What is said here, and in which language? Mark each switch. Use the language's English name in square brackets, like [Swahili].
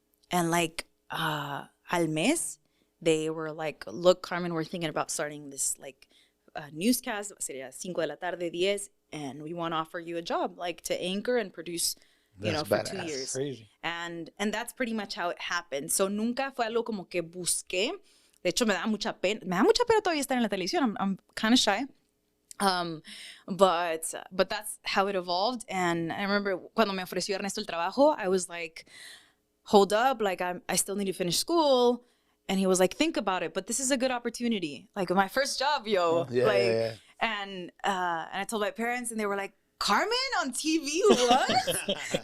[English] And like [Spanish] al mes, [English] they were like, look, Carmen, we're thinking about starting this like newscast. [Spanish] Sería 5 de la tarde, [English] 10, and we want to offer you a job like to anchor and produce, you know, for 2 years. Crazy. And that's pretty much how it happened. [Spanish] So nunca fue algo como que busqué. De hecho, me da mucha pena. Me da mucha pena todavía estar en la televisión. [English] I'm kind of shy. But that's how it evolved. And I remember [Spanish] cuando me ofreció Ernesto el trabajo, [English] I was like, hold up, like I still need to finish school. And he was like, think about it, but this is a good opportunity. Like my first job, yo. Yeah. And I told my parents, and they were like, Carmen on TV, what?